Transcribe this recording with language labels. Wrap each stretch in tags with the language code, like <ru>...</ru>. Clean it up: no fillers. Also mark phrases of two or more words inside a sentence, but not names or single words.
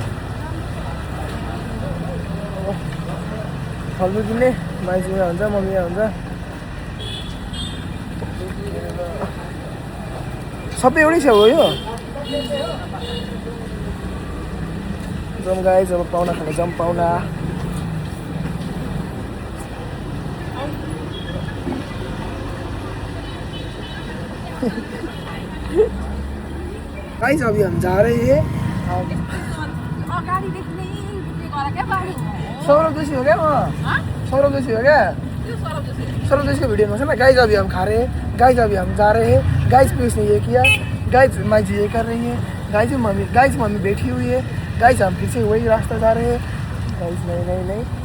<ne>फलफुल किन्ने माइजी यहाँ हुन्छ मम्मी यहाँ हुन्छ सबै एउटै छ हो यो जम गाइज अब पाहुना खाने जम पाहुना</ne> <hi>गाइज अभी हम जा रहे हैं सौरभ जोशी हो क्या सौरभ जोशी हो क्या सौरभ जोशी का वीडियो में ना गाइज अभी हम खा रहे हैं गाइज अभी हम जा रहे हैं गाइज पीयूष ने ये किया गाइज माइजी ये कर रही है गाइज मम्मी बैठी हुई है गाइज हम फिर से वही रास्ता जा रहे हैं गाइज नहीं</hi>